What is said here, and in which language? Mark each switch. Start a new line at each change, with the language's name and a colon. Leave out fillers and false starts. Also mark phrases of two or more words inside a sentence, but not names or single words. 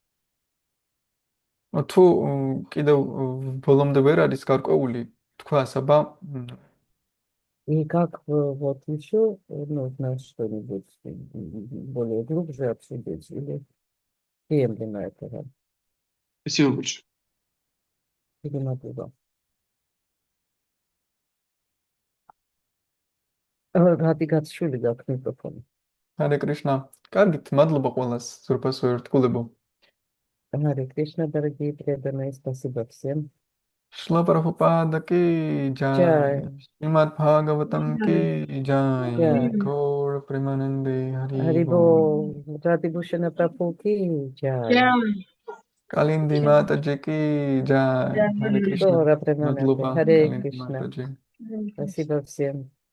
Georgian: თუ კიდევ ბოლომდე ვერ არის გარკვეული თქვას, აბა
Russian: И как вот еще нужно что-нибудь более глубже обсудить или приемлемо этого, Спасибо большое. или надо. Радигатшвили
Georgian: გაქვს მიკროფონი. ჰარე კრიშნა. კარგით, მადლობა ყველას, ზურბასო ერთგულებო.
Russian: Харе Кришна, дорогие преданные, спасибо всем. Шла Прабхупада ки Джай. джай. Шримад Бхагаватам
Hindi: की जय.
Russian: Джай. Гаура Премананде Хари Бол. Харибол, Радhi Bhushana Prabhu ki jai. Калинди Матаджи
Hindi: की जय.
Russian: Харе Кришна. Гора Премананде.
Georgian: Мадлоба
Russian: Харе Калинди Кришна. Матаджи. Спасибо всем.